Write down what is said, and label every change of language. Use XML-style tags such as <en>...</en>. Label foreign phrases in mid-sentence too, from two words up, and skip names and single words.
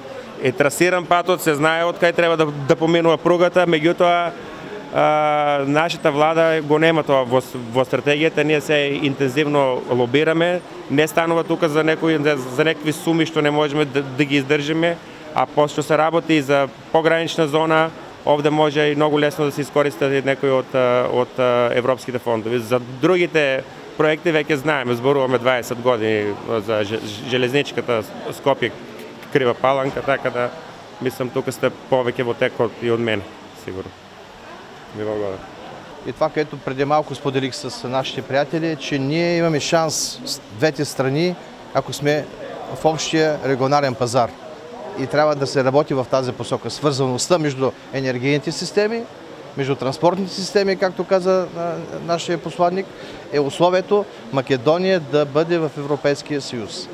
<mk>Е трасиран патот, се знае од кај треба да поминува пругата, меѓутоа нашата влада го нема тоа во стратегијата, ние се интензивно лобираме, не станува тука за некакви суми што не можеме да ги издржиме, а пошто се работи и за погранична зона, овде може и многу лесно да се искористат некои од европските фондови. За другите проекти веќе знаеме, зборуваме 20 години за железничката Скопје Крива Паланка, така да мислам тука сте повеќе во текот и од мене, сигурно.</mk> <bg>Ви благодаря. И това, което преди малко споделих с нашите приятели, е, че ние имаме шанс с двете страни, ако сме в общия регионален пазар. И трябва да се работи в тази посока. Свързаността между енергийните системи, между транспортните системи, както каза нашия посланник, е условието Македония да бъде в Европейския съюз.</bg>